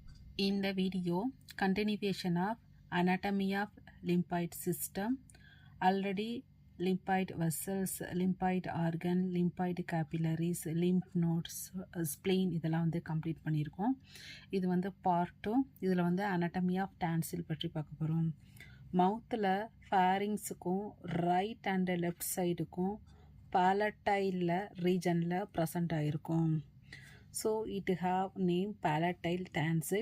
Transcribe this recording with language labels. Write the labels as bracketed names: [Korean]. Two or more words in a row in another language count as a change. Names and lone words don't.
[English] In the video, continuation of anatomy of lymphoid system. Already lymphoid vessels, lymphoid organ, lymphoid capillaries, lymph nodes, spleen [Tamil] இதெல்லாம் வந்து கம்ப்ளீட் பண்ணியிருக்கோம். இது வந்து பார்ட் 2. இதில் வந்து [English] anatomy of tonsil [Tamil] பற்றி பார்க்க போகிறோம். மவுத்தில் ஃபேரிங்ஸுக்கும் [English] right and left [Tamil] சைடுக்கும் பாலட்டைல ரீஜனில் ப்ரெசண்ட் ஆகிருக்கும். [English] so it have name palatile tonsil.